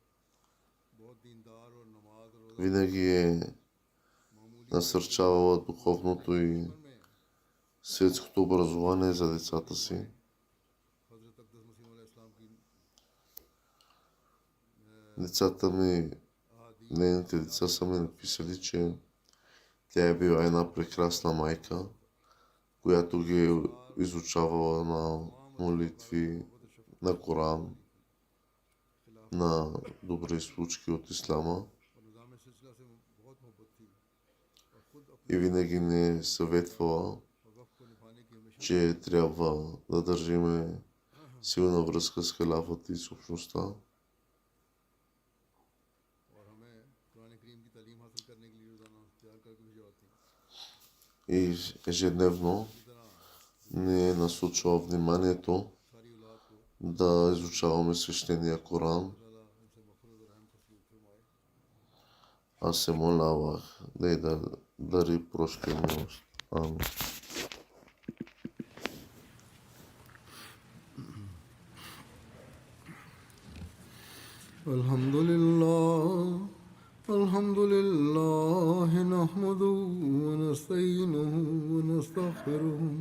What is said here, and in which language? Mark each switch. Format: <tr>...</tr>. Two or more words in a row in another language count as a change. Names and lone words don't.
<ur>بہت دیندار اور نماز اور روزہ</ur> <bg>Винаги е मामूली насърчавала духовното и में светското образование за децата си.</bg> <ur>حضرت اقدس مسیح علیہ السلام کی</ur> <bg>Децата ми, нейните деца са ми написали, че тя е била една прекрасна майка, която ги е изучавала на молитви, на Коран, на добри случки от Ислама</bg> <ur>اور نظام سلسلہ سے بہت محبت تھی اور خود اپنے</ur> <bg>и винаги ни е съветвала,</bg> <ur>وقف کو نبھانے کی ہمیشہ</ur> <bg>че трябва да държиме силна връзка с халафата и с общността.</bg> <ur>اور ہمیں قرآن کریم کی تعلیم حاصل کرنے کے لیے روزانہ تیار کر کے بھجواتی.</ur> <bg>И ежедневно</bg> <ur>اسی طرح</ur> <bg>ни е насочила вниманието</bg> <ur>ساری اولاد کو</ur> <bg>да изучаваме свещения Коран. Аз се молявах да й дари прошка и милост. Амин.</bg> <ar>الحمد لله نحمده ونستعينه ونستغفره</ar>